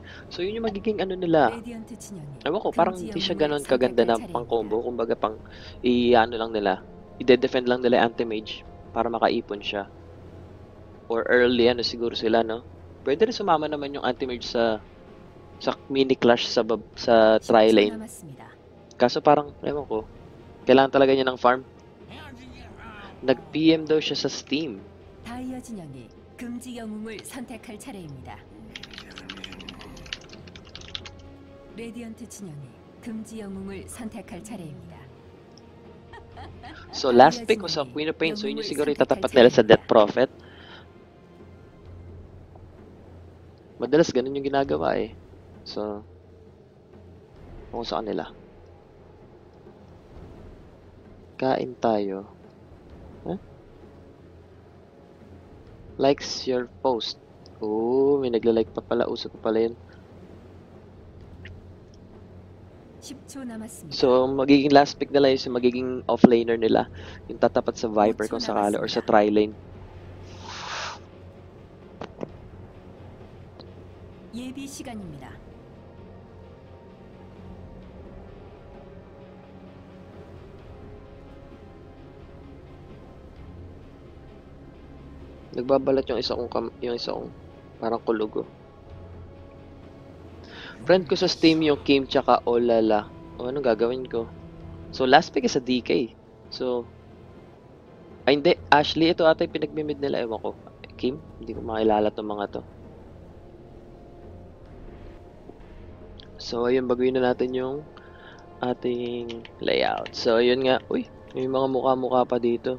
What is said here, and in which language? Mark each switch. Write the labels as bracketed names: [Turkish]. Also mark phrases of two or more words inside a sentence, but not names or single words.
[Filipino] So, yun yung magiging ano nila. [Korean] 레디언트 진영이 [Filipino] Ewan ko, parang hindi siya ganun kaganda na pang-combo. Kumbaga, i-ano lang nila. I-defend lang nila yung anti-mage para makaipon siya. Or early, ano siguro sila, no? Pwede rin sumama naman yung anti-mage sa [English] mini clash [Filipino] sa [Korean] 10초 [Filipino] tri-lane. [Korean] 남았습니다. [Filipino] Kaso parang, ewan ko, kailangan talaga niya ng farm. Nag-PM daw siya sa Steam. [Korean] 다이아 진영이 금지 영웅을 선택할 차례입니다. 레디언트 진영이 금지 영웅을 선택할 차례입니다. [Filipino] So, [English] last pick was [Filipino] sa Queen of Pain. So, yun yung siguro itatapat nila sa Death Prophet. Madalas ganun yung ginagawa eh. So, kung sa kanila. Kain tayo. [English] Huh? Likes your post. [Filipino] Oh, may nagla-like pa pala. Uso pa pala yun. 10초 남았습니다. So, magiging [English] last pick [Filipino] nila yung magiging offlaner nila. Yung tatapat sa Viper kung sakali or sa tri-lane. 예비 시간입니다. Nagbabalat yung isa kong parang kulugo. Friend ko sa Steam yung Kim tsaka Olala. O anong gagawin ko? [English] So last pick is a DK. [Filipino] So ay hindi, Ashley ito ata yung pinagmimid nila, ewan ko. Kim, hindi ko makilala tong mga to. So ayun, baguhin na natin yung ating layout. So ayun nga, uy, may mga mukha-mukha pa dito.